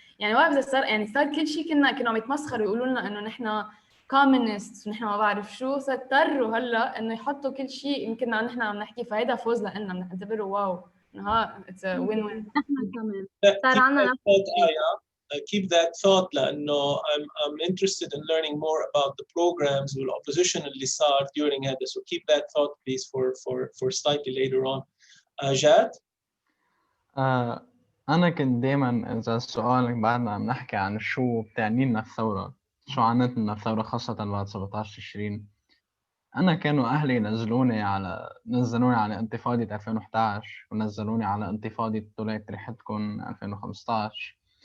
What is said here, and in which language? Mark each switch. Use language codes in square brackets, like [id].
[ar] يعني ما بعرف اذا صار يعني صار كل شيء كانوا عم يتمسخروا يقولوا لنا انه نحن كومونست ونحن ما بعرف شو، صار اضطروا هلا انه يحطوا كل شيء يمكن نحن عم نحكي. فهيدا فوز لنا، بنعتبره واو انها [en] It's win win. [ar] نحن كمان صار عندنا نفس الشيء. [en] keep that thought لأنه I'm interested in learning more about the programs والopposition [ar] اللي صار [en] during هذا. So keep that thought please for slightly later on. [ar] جاد؟ أنا كنت دايما إذا السؤال بعدنا عم نحكي عن شو بتعني لنا الثورة، شو عنت لنا الثورة خاصة بعد 17 تشرين. أنا كانوا أهلي نزلوني على انتفاضة 2011 ونزلوني على انتفاضة طلعت ريحتكم 2015.